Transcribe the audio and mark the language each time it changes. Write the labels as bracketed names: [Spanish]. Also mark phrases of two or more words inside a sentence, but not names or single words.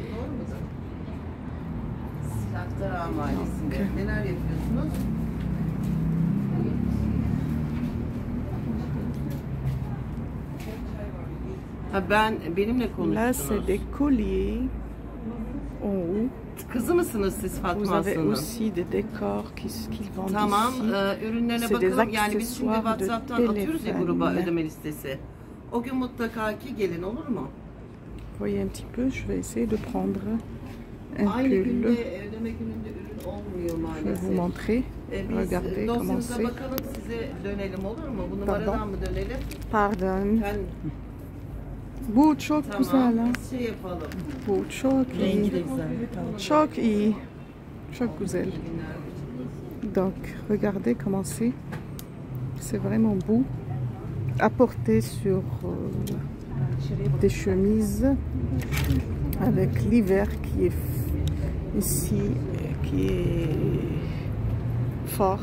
[French] Là, c'est des colliers en haut. [Turkish] Kızı mısınız siz Fatma [French] Vous avez [Turkish] Aslan'ın? [French] aussi des décors qu'ils vendent [Turkish] Tamam, [French] ici. [Turkish] ürünlerine bakalım. Yani biz şimdi WhatsApp'tan atıyoruz ya gruba ödeme listesi. O gün mutlaka ki gelin, olur mu? [French] Voyez un petit peu, je vais essayer de prendre un [Turkish] Aynı [French] pull. [Turkish] günde ödeme gününde ürün olmuyor [French] Je vais vous [Turkish] maalesef. [French] montrer. Regardez comment [Turkish] Dosyanıza [French] c'est. [Turkish] bakalım, size dönelim, olur mu? Bu numaradan mı dönelim? [French] Pardon. [Turkish] Ben Bu çok güzel. tamam, şey yapalım. Bu çok iyi. Çok iyi. Çok güzel. [French] Donc, regardez comment c'est. C'est vraiment beau. À porter sur des chemises avec l'hiver qui est ici, qui est fort.